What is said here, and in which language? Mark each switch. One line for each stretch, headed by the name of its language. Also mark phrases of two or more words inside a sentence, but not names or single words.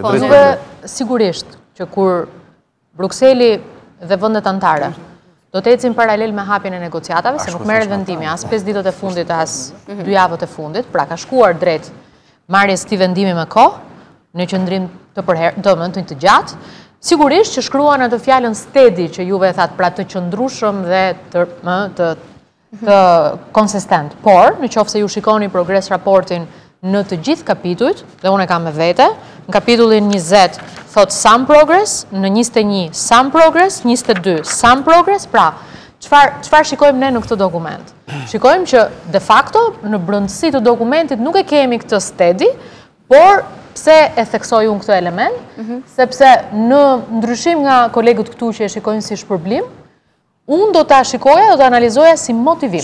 Albanian: Po, duke sigurisht që kur Brukseli dhe vendet anëtare do të ecin paralel me hapjen e negociatave, se nuk merret vendimi as 5 ditët e fundit, as 2 javët e fundit, pra ka shkuar drejt marrjes të vendimi me kohë, në qëndrim të gjatë, sigurisht që shkruan atë fjalën steady që juve e thatë, pra të qëndrueshëm dhe të konsistent. Por, në qoftë se ju shikoni progres raportin në të gjithë kapitujt, dhe unë e kam me vete, në kapitullin 20 thot
English: some progress,
Albanian: në 21
English: some progress,
Albanian: 22
English: some progress,
Albanian: pra çfarë shikojmë ne në këtë dokument? Shikojmë që
Latin: de facto
Albanian: në brendësi të dokumentit nuk e kemi këtë steady, por pse e theksoj unë këtë element, sepse në ndryshim nga kolegët këtu që e shikojnë si shpërblim, unë do ta shikoja, do ta analizoja si motivim.